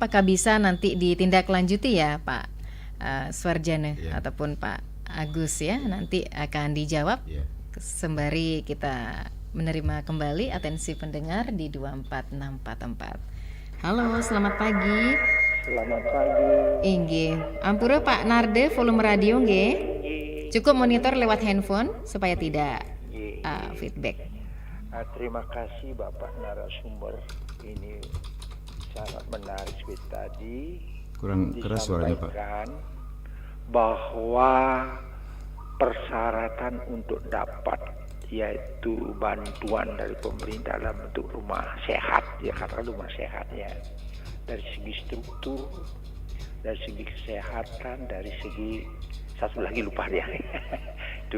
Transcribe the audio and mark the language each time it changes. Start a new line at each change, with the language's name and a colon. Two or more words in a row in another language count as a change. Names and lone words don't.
Indonesian: Apakah bisa nanti ditindaklanjuti ya Pak Suarjana ataupun Pak Agus ya? Nanti akan dijawab sembari kita menerima kembali atensi pendengar di 24644. Halo, selamat pagi. Selamat pagi.
Balinese: Inggih, ampura
Indonesian: Pak Narde, volume radio nggih. Cukup monitor lewat handphone supaya tidak feedback. Terima kasih Bapak narasumber. Ini sangat menarik seperti tadi. Kurang keras suaranya Pak. Disampaikan bahwa persyaratan untuk dapat yaitu bantuan dari pemerintah dalam bentuk rumah sehat, ya kata rumah sehat ya, dari segi struktur, dari segi kesehatan, dari segi satu lagi lupa dia itu.